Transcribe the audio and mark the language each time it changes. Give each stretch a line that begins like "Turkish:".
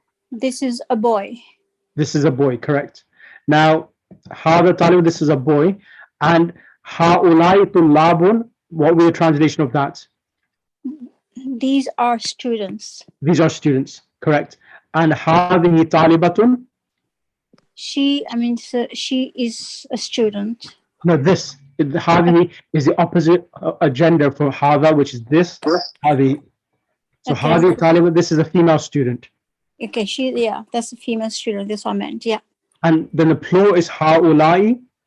English: This is a boy. This is a boy, correct. Now,
Arabic: هذا طالب,
English: this is a boy, and
Arabic: هؤلاء طلاب,
English: what would be the translation of that? These are students. These are students, correct. And
Arabic: هذه طالبة.
English: She is a student. No, this. هذه is the opposite gender for هذا, which is this.
Arabic: هذه.
English: So Okay.
Arabic: هذه طالبة,
English: this is a female student. Okay, that's a female student. That's what I meant. Yeah. And then the plural is هؤلاء.